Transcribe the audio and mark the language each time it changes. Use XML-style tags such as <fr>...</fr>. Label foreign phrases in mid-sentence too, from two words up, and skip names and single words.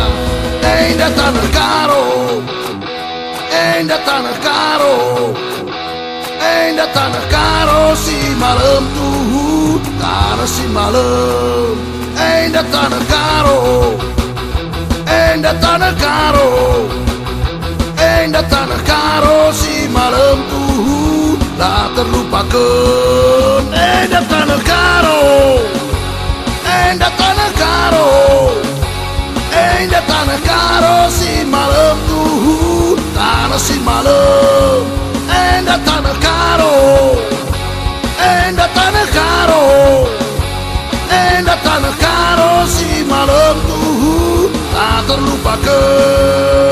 <btx>Enda tanah karo, enda tanah karo, enda tanah karo si malam tuh, tanah si malam. Enda tanah karo, enda tanah karo, enda tanah karo si malam tuh,</btx> <id>tak terlupakan.</id> <btx>Enda tanah karo, enda tanah karo, enda tanah karo si malam tuh, tanah si malam. Enda tanah karo, enda tanah karo, enda tanah karo si malam tuh,</btx> <id>tak terlupakan.</id>